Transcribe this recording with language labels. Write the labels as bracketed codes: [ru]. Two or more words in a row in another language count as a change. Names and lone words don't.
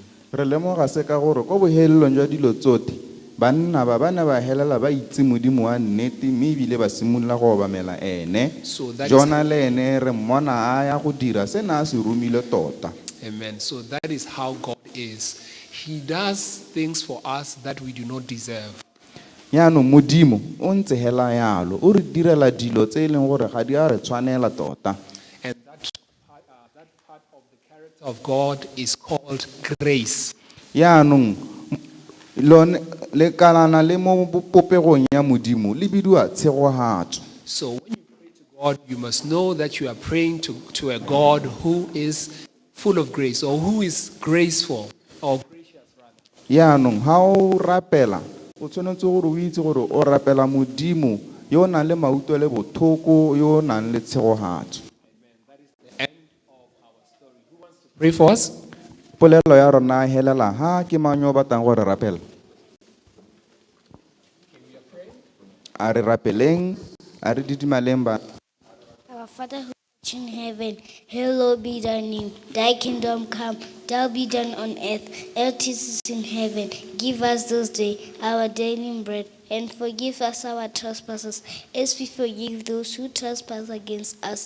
[tn] Re lemoga se ka gore go bohelelong jwa dilo tsotlhe banna ba ne ba helela ba itse modimo wa nnete mme ebile ba simolola go obamela ene. Jona le ene re mmona a ya go dira se na se rumile tota. [en] Amen. So that is how God is. He does things for us that we do not deserve. [tn] yaanong modimo o ntse hela yalo o re direla dilo tse e leng gore ga di a re tshwanela tota [en] And that part of the character of God is called grace. [tn] yaanong lone le kalana le mo popegong ya modimo le bidiwa tshegogatso. [en] So when you pray to God, you must know that you are praying to a God who is full of grace, or who is graceful, or gracious rather. [tn] yaanong ga o rapela o tshwanetse gore o itse gore o rapela modimo yo o nang le mautlo le bothoko yo o nang le tshegogatso. [en] Pray for us. [tn] Polelo ya rona e helela ha ke mang yo o batlang gore rapela. A re rapeleng, a re didimaleng ba. [en] Our Father who art in heaven, hallowed be thy name. Thy kingdom come, thy will be done on earth as it is in heaven. Give us this day our daily bread, and forgive us our trespasses, as we forgive those who trespass against us.